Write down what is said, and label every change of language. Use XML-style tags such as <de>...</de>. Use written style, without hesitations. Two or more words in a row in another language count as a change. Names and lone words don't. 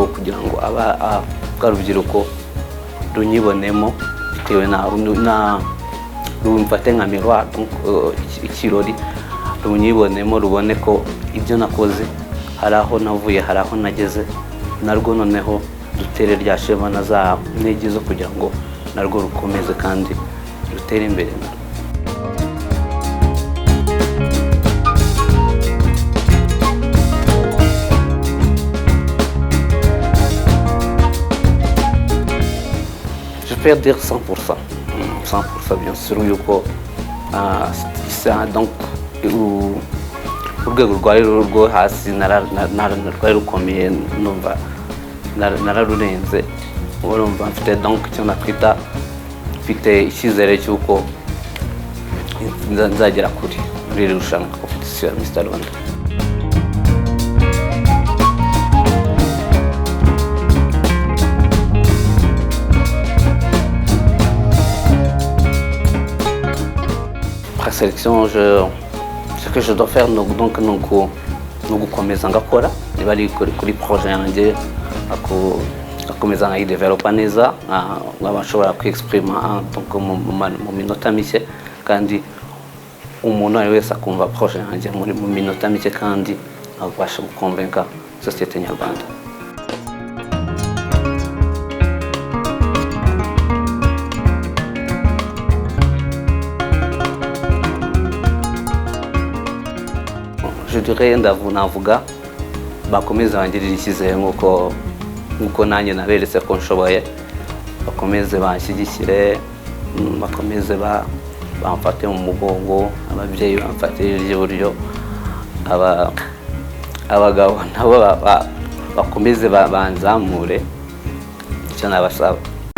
<rw>kugira ngo urubyiruko runyibonemo bitewe na rumfate nka miroir donc ikirori runyibonemo rubone ko ibyo nakoze hari aho navuye hari aho nageze narwo noneho dutere rya shema na za ntege zo kugira ngo narwo rukomeze kandi rutere imbere.</rw> <fr>Je peux dire 100% bien sûr yuko</fr> <rw>donc urwego rwo hasi rwari rukomeye numva nararurenze urumva mfite donc icyo nakwita mfite icyizere cy'uko nzagera kuri irushanwa competition ya Mr Rwanda.</rw> <fr>Présélection, ce que je dois faire donc</fr> <rw>gukomeza ngakora niba ari kuri projet yanjye akomeza nkayidevelopa neza nkabashobora kwexprima mu minota mike kandi umuntu ari wese akumva projet yanjye mu minota mike kandi abasha gukonvenka société nyarwanda.</rw> <fr>Je dirais</fr> <rw>navuga bakomeza bangirira icyizere nkuko nanjye naberetse ko nshoboye bakomeze banshyigikire bakomeze bamfate mu mugongo ababyeyi bamfatire iburyo abagabo nabo bakomeze banzamure icyo nabasaba.</rw>